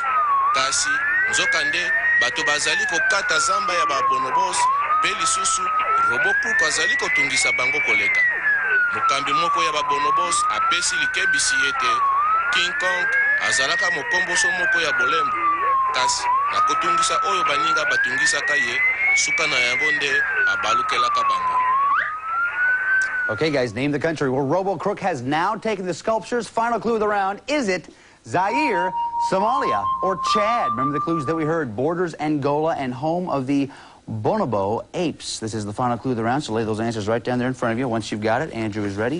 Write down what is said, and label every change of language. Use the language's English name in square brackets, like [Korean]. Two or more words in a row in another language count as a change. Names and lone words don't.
[Lingala] Kasi nzokande bato bazali kokata zamba ya babonobos pe lisusu Robo-Crook azali kotungisa bango koleka. Mokambi moko ya babonobos apesi likebisi ete King Kong azalaka mokomboso moko ya bolembo. Kasi na kotungisa oyo baninga batungisaka ye suka na yango nde abalukelaka bango. [English] Okay, guys, name the country. Well, Robo-Crook has now taken the sculptures. Final clue of the round. Is it Zaire, Somalia, or Chad? Remember the clues that we heard. Borders, Angola, and home of the bonobo apes. This is the final clue of the round, so lay those answers right down there in front of you. Once you've got it, Andrew is ready.